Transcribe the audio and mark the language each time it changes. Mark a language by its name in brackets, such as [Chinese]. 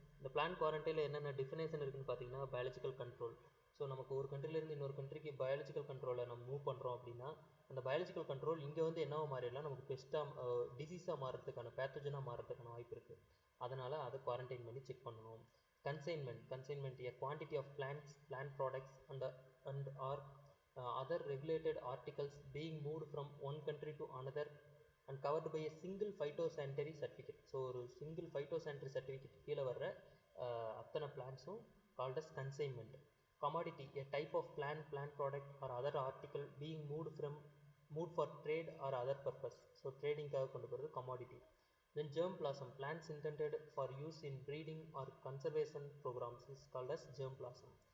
[Tamil] இந்த பிளான் குவாரண்டைனில் என்னென்ன டிஃபினேஷன் இருக்குதுன்னு பார்த்தீங்கன்னா பயாலஜிக்கல் கண்ட்ரோல். ஸோ நமக்கு ஒரு கண்ட்ரிலேருந்து இன்னொரு கண்ட்ரிக்கு பயாலஜிக்கல் கண்ட்ரோலை நம்ம மூவ் பண்ணுறோம் அப்படின்னா அந்த பயாலஜிக்கல் கண்ட்ரோல் இங்கே வந்து என்னவோ மாறிடலாம், நமக்கு பெஸ்ட்டாக டிசீஸாக மாறுறதுக்கான, பேத்தோஜனாக மாறுறதுக்கான வாய்ப்பு இருக்குது. அதனால் அதை குவாரண்டைன் பண்ணி செக் பண்ணணும். [English] Consignment a quantity of plants, plant products and or other regulated articles being moved from one country to another and covered by a single phytosanitary certificate. [Tamil] So ஒரு சிங்கிள் phytosanitary certificate கீழே வர்ற அத்தனை பிளான்ஸும் [English] called as [Tamil] consignment. [English] Commodity, a type of plant product or other article being moved for trade or other purpose. So trading [Tamil] கொண்டு போகிறது [English] commodity. Then germplasm, plants intended for use in breeding or conservation programs is called as germplasm.